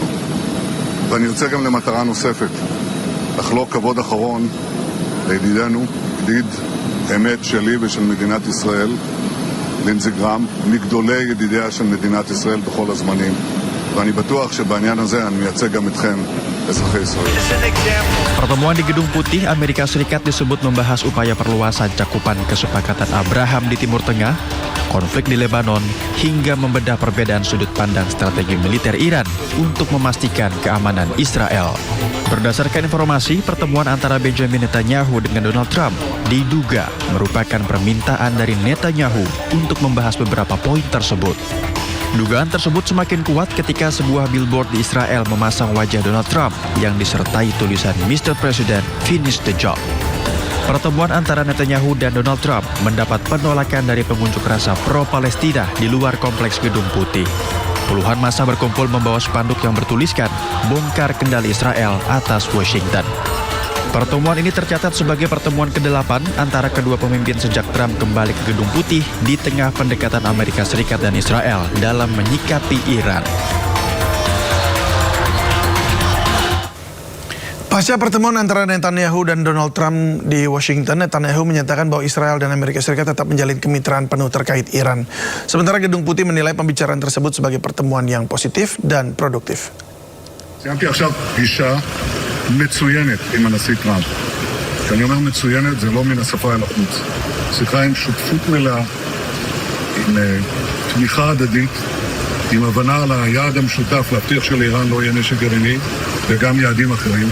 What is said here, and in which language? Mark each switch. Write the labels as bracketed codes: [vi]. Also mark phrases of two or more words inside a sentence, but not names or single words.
[he] ואני יוצא גם למטרה נוספת, לחלוק כבוד אחרון לידידנו, ידיד אמת שלי ושל מדינת ישראל, לינזי גרהם, מגדולי ידידיה של מדינת ישראל בכל הזמנים. ואני בטוח שבעניין הזה אני מייצג גם אתכם, אזרחי ישראל. [id] Pertemuan di Gedung Putih Amerika Serikat disebut membahas upaya perluasan cakupan kesepakatan Abraham di Timur Tengah, konflik di Lebanon, hingga membedah perbedaan sudut pandang strategi militer Iran untuk memastikan keamanan Israel. Berdasarkan informasi, pertemuan antara Benjamin Netanyahu dengan Donald Trump diduga merupakan permintaan dari Netanyahu untuk membahas beberapa poin tersebut. Dugaan tersebut semakin kuat ketika sebuah billboard di Israel memasang wajah Donald Trump yang disertai tulisan Mr. [en] President, finish the job. [id] Pertemuan antara Netanyahu dan Donald Trump mendapat penolakan dari pengunjuk rasa pro-Palestina di luar kompleks Gedung Putih. Puluhan massa berkumpul membawa spanduk yang bertuliskan bongkar kendali Israel atas Washington. Pertemuan ini tercatat sebagai pertemuan ke-8 antara kedua pemimpin sejak Trump kembali ke Gedung Putih di tengah pendekatan Amerika Serikat dan Israel dalam menyikapi Iran. Pasca pertemuan antara Netanyahu dan Donald Trump di Washington, Netanyahu menyatakan bahwa Israel dan Amerika Serikat tetap menjalin kemitraan penuh terkait Iran. Sementara Gedung Putih menilai pembicaraan tersebut sebagai pertemuan yang positif dan produktif. [he] סיימתי עכשיו פגישה מצוינת עם הנשיא טראמפ. כשאני אומר מצוינת, זה לא מן השפה אל החוץ. שיחה עם שותפות מלאה, עם תמיכה הדדית, עם הבנה על היעד המשותף להבטיח שלאיראן לא יהיה נשק גרעיני, וגם יעדים אחרים.